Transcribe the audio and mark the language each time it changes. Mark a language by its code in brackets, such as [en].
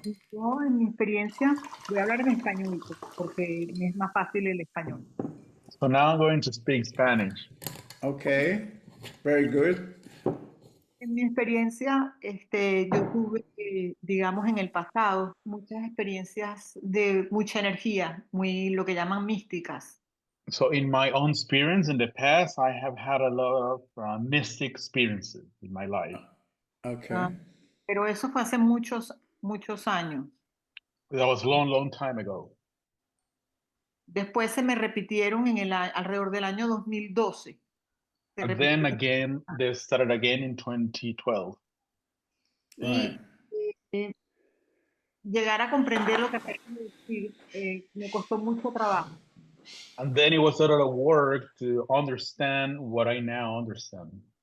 [es] Yo, en mi experiencia, voy a hablar en español porque me es más fácil el español. [en] So now I'm going to speak Spanish. Okay, very good. [es] En mi experiencia, yo tuve, digamos, en el pasado, muchas experiencias de mucha energía, muy lo que llaman místicas. [en] So in my own experience in the past, I have had a lot of mystic experiences in my life. Okay. [es] Ah, pero eso fue hace muchos, muchos años. [en] That was a long, long time ago. [es] Después se me repitieron alrededor del año 2012. Se [en] And then [es] repitieron. [en] again, they started again in 2012. Right. [es] Y llegar a comprender lo que acabo de decir me costó mucho trabajo. [en] And then it was a lot of work to understand what I now understand.